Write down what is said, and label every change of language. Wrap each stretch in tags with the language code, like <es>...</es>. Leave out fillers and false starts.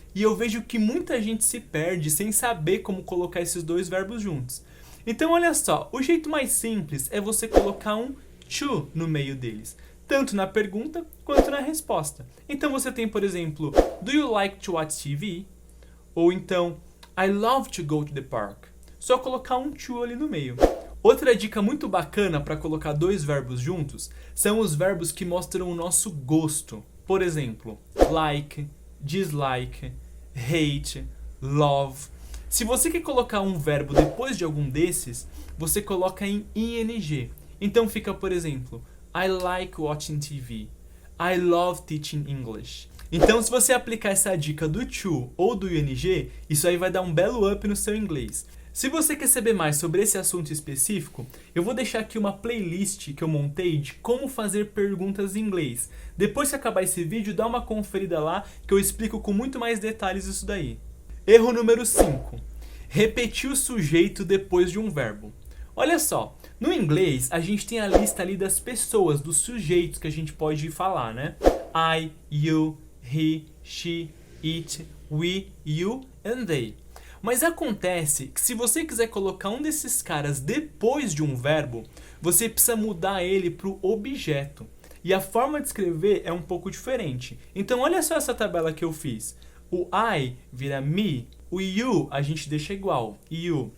<pt>E eu vejo que muita gente se perde sem saber como colocar esses 2 verbos juntos. Então olha só, o jeito mais simples é você colocar um to no meio deles, tanto na pergunta quanto na resposta. Então você tem, por exemplo,</pt> <en>do you like to watch TV?</en> <pt>Ou então,</pt> <en>I love to go to the park.</en> <pt>Só colocar um to ali no meio. Outra dica muito bacana para colocar 2 verbos juntos são os verbos que mostram o nosso gosto. Por exemplo, like, dislike, hate, love. Se você quer colocar um verbo depois de algum desses, você coloca em ing. Então fica, por exemplo,</pt> <en>I like watching TV. I love teaching English.</en> <pt>Então, se você aplicar essa dica do to ou do ing, isso aí vai dar um belo up no seu inglês. Se você quer saber mais sobre esse assunto específico, eu vou deixar aqui uma playlist que eu montei de como fazer perguntas em inglês. Depois que acabar esse vídeo, dá uma conferida lá que eu explico com muito mais detalhes isso daí. Erro número 5. Repetir o sujeito depois de um verbo. Olha só, no inglês a gente tem a lista ali das pessoas, dos sujeitos que a gente pode falar, né?</pt> <en>I, you, he, she, it, we, you and they.</en> <pt>Mas acontece que se você quiser colocar um desses caras depois de um verbo, você precisa mudar ele para o objeto. E a forma de escrever é um pouco diferente. Então olha só essa tabela que eu fiz. O I vira me, o you a gente deixa igual, you.</pt>